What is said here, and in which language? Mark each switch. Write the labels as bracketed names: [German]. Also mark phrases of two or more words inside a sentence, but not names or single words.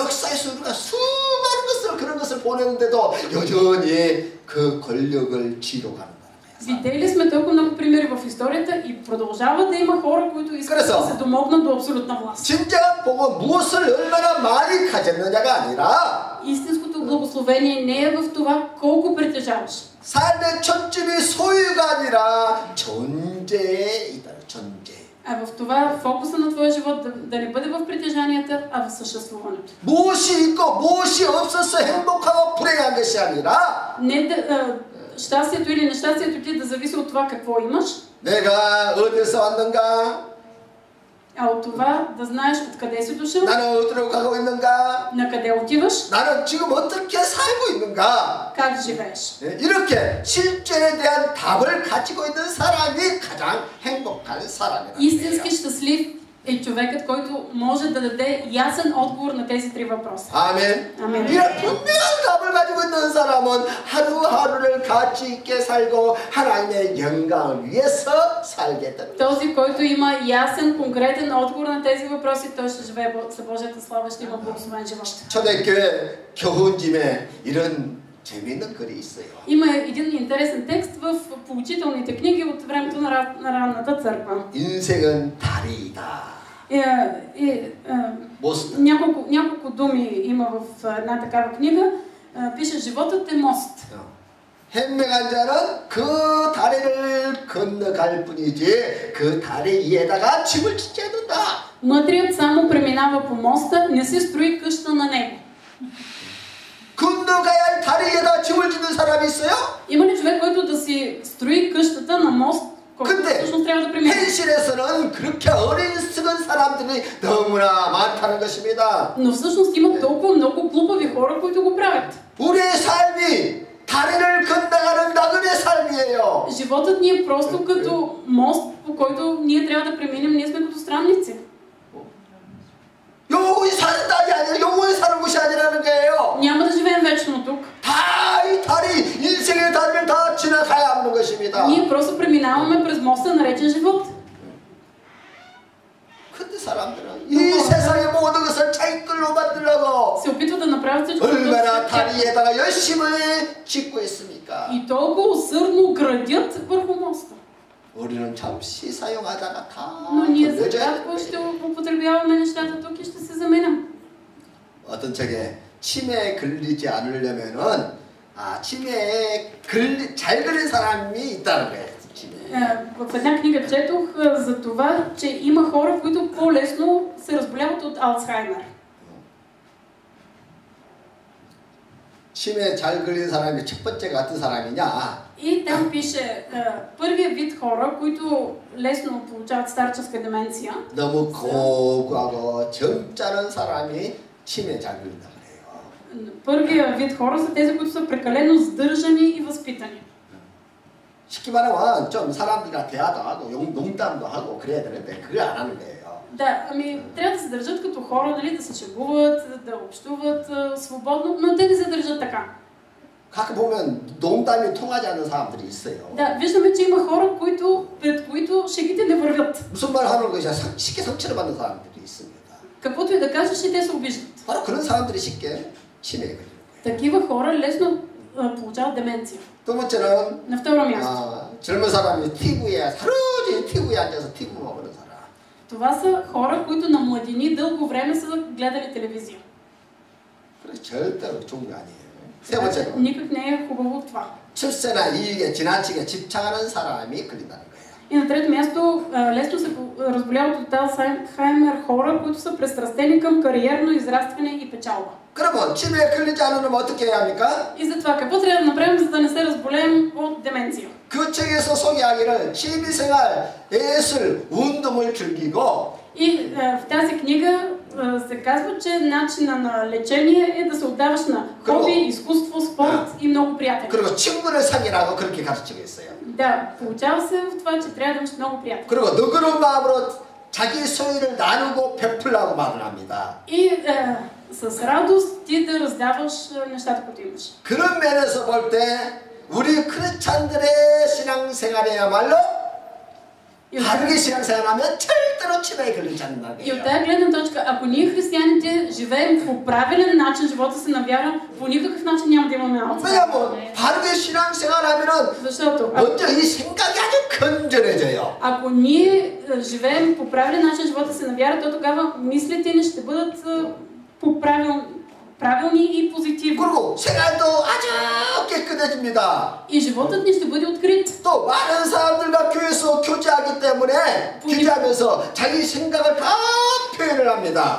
[Korean] 아니 역사에서 우리가 수많은 것을 보냈는데도 여전히 그 권력을 쥐러 가는 거예요. [Bulgarian] Видели сме толкова много примери в историята и продължава да има хора, които искат да се домогнат до абсолютна власт. [Korean] 진정한 복은 무엇을 얼마나 많이 가졌느냐가 아니라 [Bulgarian] Истинското благословение не е в това колко притежаваш. [Korean] 삶의 초점이 소유가 아니라 존재에 있다. 존재. [Bulgarian] А в това фокуса на твоя живот да не бъде в притежанията, а в съществуването. [Korean] 무엇이 있고 무엇이 없어서 행복하고 불행한 것이 아니라 [Bulgarian] Не да щастието или нещастието ти да зависи от това какво имаш, [Korean] 내가 어디서 왔는가? [Bulgarian] а от това да знаеш откъде си дошъл, [Korean] 나는 어디로 가고 있는가? [Bulgarian] на къде отиваш, [Korean] 나는 지금 어떻게 살고 있는가? [Bulgarian] как живееш. [Korean] 이렇게 실존에 대한 답을 가지고 있는 사람이 가장 행복한 사람이라는 [Bulgarian] Истински [Korean] 거예요. [Bulgarian] щастлив е човекът, който може да даде ясен отговор на тези три въпроса. [Korean] 아멘. 아멘. 이런 분명한 답을 가지고 있는 사람은 하루하루를 가치 있게 살고 하나님의 영광을 위해서 살게 됩니다. [Bulgarian] Този, който има ясен, конкретен отговор на тези въпроси, той ще живее за Божията слава, ще има благословен живот. [Korean] 초대교회 교훈집에 이런 재미있는 글이 있어요. [Bulgarian] Има един интересен текст в поучителните книги от времето на ранната църква. [Korean] 인생은 다리이다. [Bulgarian] Няколко думи има в една такава книга. Пише: животът е мост. [Korean] 현명한 자는 그 다리를 건너갈 뿐이지 그 다리 위에다가 집을 짓지 않는다. [Bulgarian] Мъдрият само преминава по моста, не се строи къща на него. [Korean] 건너가야 할 다리에다 집을 짓는 사람이 있어요? [Bulgarian] Има ли човек, който да си строи къщата на мост, който всъщност трябва да премине? [Korean] 현실에서는 그렇게 어리석은 사람들이 너무나 많다는 것입니다. [Bulgarian] Но всъщност има толкова много глупави хора, които го правят. [Korean] 우리의 삶이 다리를 건너가는 나그네 삶이에요. [Bulgarian] Животът ни е просто като мост, по който ние трябва да преминем, ние сме като странници. [Korean] 영원히 사는 땅이 아니라 영원히 사는 곳이 아니라는 거예요. [Bulgarian] Няма да живеем вечно тук. [Korean] 다 이 다리, 인생의 다리를 다 지나가야 하는 것입니다. [Bulgarian] Ние просто преминаваме през моста, наречен живот. [Korean] 근데 사람들은 이 세상의 모든 것을 자기 끌로 만들려고 [Bulgarian] Се опитват да направят всичко. [Korean] 얼마나 다리에다가 열심히 짓고 있습니까? [Bulgarian] И толкова усърдно градят върху моста. [Korean] 우리는 잠시 사용하다가 다 [Bulgarian] Но ние за [Korean] 돌려줘야 [Bulgarian] кратко [Korean] 되는 [Bulgarian] ще [Korean] 거예요. [Bulgarian] употребяваме нещата тук и ще се заменям. [Korean] 어떤 책에 치매에 걸리지 않으려면은 치매에 잘 걸린 사람이 있다는 거예요. 치매. [Bulgarian] В една книга четох за това, че има хора, които по-лесно се разболяват от Алцхаймер. [Korean] 치매에 잘 걸린 사람이 첫 번째가 어떤 사람이냐? [Bulgarian] И там пише, първият вид хора, които лесно получават старческа деменция, [Korean] 너무 고고하고 점잖은 사람이 치매에 잘 걸린다 그래요. [Bulgarian] първият вид хора са тези, които са прекалено сдържани и възпитани. [Korean] 쉽게 말하면 좀 사람들과 대화도 하고 농담도 하고 그래야 되는데 그걸 안 하는 거예요. [Bulgarian] Да, ами трябва да се държат като хора, нали, да се шегуват, да общуват свободно, но те не се държат така. [Korean] 가끔 보면 농담이 통하지 않는 사람들이 있어요. [Bulgarian] Да, виждаме, че има хора, пред които шегите не вървят. [Korean] 무슨 말 하는 것이 쉽게 상처를 받는 사람들이 있습니다. [Bulgarian] Каквото и да кажеш, и те се обиждат. [Korean] 바로 그런 사람들이 쉽게 치매에 걸리는 거예요. [Bulgarian] Такива хора лесно получават деменция. [Korean] 두 번째는 [Bulgarian] На второ място. [Korean] 젊은 사람이 TV에 하루 종일 TV에 앉아서 TV만 보는 사람. [Bulgarian] Това са хора, които на младини дълго време са гледали телевизия. [Korean] 그래서 절대로 좋은 거 아니에요. 세 번째로 [Bulgarian] Никак не е хубаво това. [Korean] 출세나 이익에 지나치게 집착하는 사람이 걸린다는 거예요. [Bulgarian] И на трето място, лесно се разболяват от Алцхаймер хора, които са пристрастени към кариерно израстване и печалба. [Korean] 그러면 치매에 걸리지 않으면 어떻게 해야 합니까? [Bulgarian] И затова, какво трябва да направим, за да не се разболеем от деменция? [Korean] 그 책에서 소개하기를 취미생활, 예술, 운동을 즐기고 [Bulgarian] И в тази книга се казва, че начина на лечение е да се отдаваш на хоби, изкуство, спорт и много приятели. [Korean] 그리고 친구를 사귀라고 그렇게 가르치고 있어요. [Bulgarian] Да, получава се в това, че трябва да имаш много приятели. [Korean] 그리고 너그러운 마음으로 자기 소유를 나누고 베풀라고 말을 합니다. [Bulgarian] И с радост ти да раздаваш нещата, които имаш. [Korean] 그런 면에서 볼 때 우리 크리스찬들의 신앙생활이야말로 바르게 신앙생활하면 절대로 치매에 걸리지 않는 [Bulgarian] И от [Korean] 말이에요. [Bulgarian] тази гледна точка, ако ние християните живеем по правилен начин живота си на вяра, по никакъв начин няма да имаме алцхаймер. [Korean] 왜냐면 바르게 신앙생활하면은 [Bulgarian] Защото [Korean] 먼저 이 생각이 아주 건전해져요. [Bulgarian] ако ние живеем по правилен начин живота си на вяра, то тогава мислите ни ще бъдат правилни и позитивни. [Korean] 그리고 생활도 아주 깨끗해집니다. [Bulgarian] И животът ни ще бъде открит. [Korean] 또 많은 사람들과 교회에서 교제하기 때문에 교제하면서 자기 생각을 다 표현을 합니다.